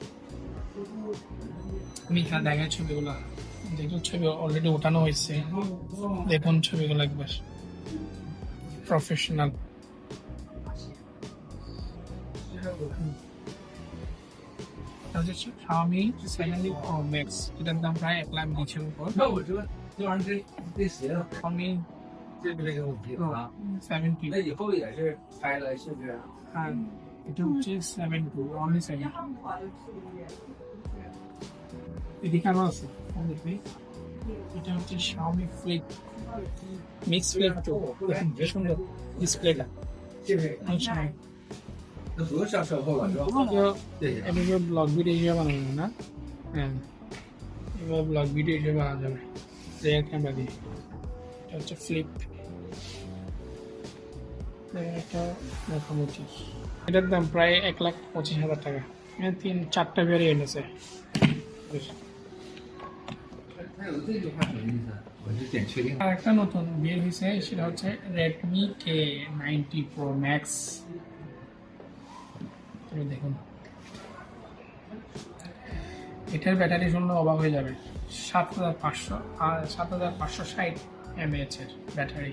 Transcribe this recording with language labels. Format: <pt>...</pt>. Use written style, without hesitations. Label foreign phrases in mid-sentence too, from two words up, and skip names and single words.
<bn>আমি এখানে দেখাই ছবিগুলো, যেগুলো ছবি অলরেডি ওঠানো হয়েছে, দেখুন ছবিগুলো একবার প্রফেশনাল। Xiaomi 17 Pro Max, এটার দাম প্রায় 1,20,000 উপর। Xiaomi 70，</bn> <zh>那以后也是拍了，是不是？</zh> <bn>আর এটা হচ্ছে 72 only 7। এদিকে আরো আছে, দেখবি এটা হচ্ছে Xiaomi Flip Mix Flip 2, দেখুন কি সুন্দর ডিসপ্লেটা।</bn> <zh>那不用上售后了是吧？对。</zh> <bn>এভাবে</bn> <en>vlog video</en> <bn>হিসেবে বানানো না, হ্যাঁ এভাবে</bn> <en>vlog video</en> <bn>হিসেবে বানানো যাবে</bn> <en>rear camera</en> <bn>দিয়ে। এটা হচ্ছে ফ্লিপ, এটা মোটামুটি এটার দাম প্রায় 1,25,000 টাকা। এখানে 3-4টা ভ্যারিয়েন্ট আছে।</bn> <zh>还有这句话什么意思？我是点确定。</zh> <bn>আর একটা নতুন বের হয়েছে, সেটা হচ্ছে Redmi K90 Pro Max। তুমি দেখুন, এটার ব্যাটারি শুনলে অবাক হয়ে যাবে। 7,500 আর 7,560 mAh এর ব্যাটারি।</bn>